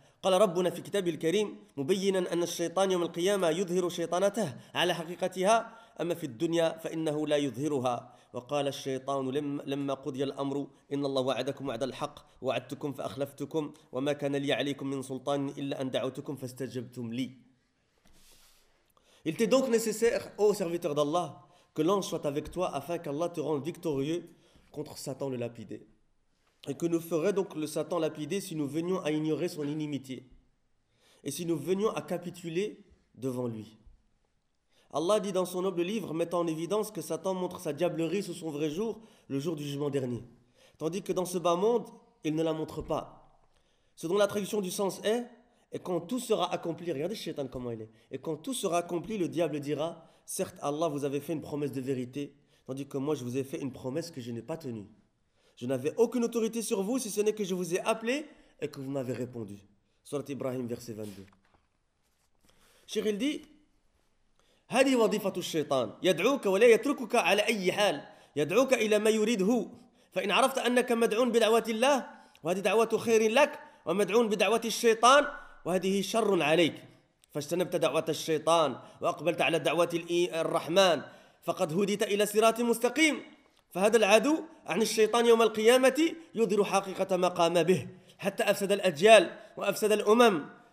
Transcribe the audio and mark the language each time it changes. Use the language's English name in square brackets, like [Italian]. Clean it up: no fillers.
[Arabic] قال ربنا في كتابه الكريم مبينا أن الشيطان يوم القيامة يظهر شيطانته على حقيقتها أما في الدنيا فإنه لا يظهرها وقال الشيطان لما قضي الأمر إن الله وعدكم وعد الحق وعدتكم فأخلفتكم وما كان لي عليكم من سلطان إلا أن دعوتكم فاستجبتم لي. [French] Il était donc nécessaire, ô serviteur d'Allah, que l'ange soit avec toi afin qu'Allah te rende victorieux contre Satan le lapidé. Et que nous ferait donc le Satan lapider si nous venions à ignorer son inimitié. Et si nous venions à capituler devant lui. Allah dit dans son noble livre, mettant en évidence que Satan montre sa diablerie sous son vrai jour, le jour du jugement dernier. Tandis que dans ce bas monde, il ne la montre pas. Ce dont la traduction du sens est, et quand tout sera accompli, regardez Shaitan comment il est, et quand tout sera accompli, le diable dira, certes Allah vous avait fait une promesse de vérité, tandis que moi je vous ai fait une promesse que je n'ai pas tenue. Je n'avais aucune autorité sur vous, si ce n'est que je vous ai appelé et que vous m'avez répondu. Sourate Ibrahim, verset 22. Cheikh, il dit, [Arabic] هذه وظيفة الشيطان يدعوك ولا يتركك على أي حال يدعوك إلى ما يريد هو فإن عرفت أنك مدعون بدعوة الله وهذه دعوة خير لك ومدعون بدعوة الشيطان وهذه شر عليك فاجتنبت دعوة الشيطان وأقبلت على دعوة الرحمن فقد هديت إلى صراط مستقيم فهذا العدو عن الشيطان يوم القيامة يظهر حقيقة ما قام به حتى أفسد الأجيال وأفسد الأمم